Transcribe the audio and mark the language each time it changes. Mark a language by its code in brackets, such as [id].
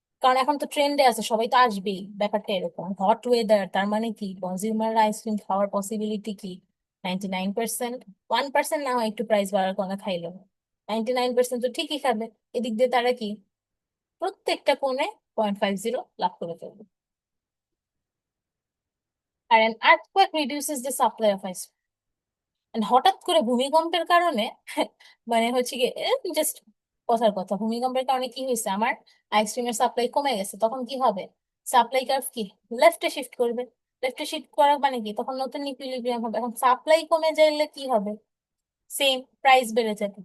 [bn] কারণ এখন তো ট্রেন্ডে আছে, সবাই তো আসবেই। ব্যাপারটা এরকম, হট ওয়েদার, তার মানে কি কনজিউমার আইসক্রিম খাওয়ার পসিবিলিটি কি 99%। 1% না হয় একটু প্রাইস বাড়ার কোনো খাইলো, 99% তো ঠিকই খাবে। এদিক দিয়ে তারা কি প্রত্যেকটা কোণে 0.50 লাভ করে ফেলবে। [en] আর an earthquake reduces the supply of ice cream. [bn] And হঠাৎ করে ভূমিকম্পের কারণে মানে হচ্ছে কি, জাস্ট কথার কথা, ভূমিকম্পের কারণে কি হয়েছে, আমার আইসক্রিমের সাপ্লাই কমে গেছে, তখন কি হবে, সাপ্লাই কার্ভ কি লেফটে শিফট করবে। লেফটে শিফট করার মানে কি, তখন নতুন ইকুইলিব্রিয়াম হবে। এখন সাপ্লাই কমে যাইলে কি হবে, সেম প্রাইস বেড়ে যাবে।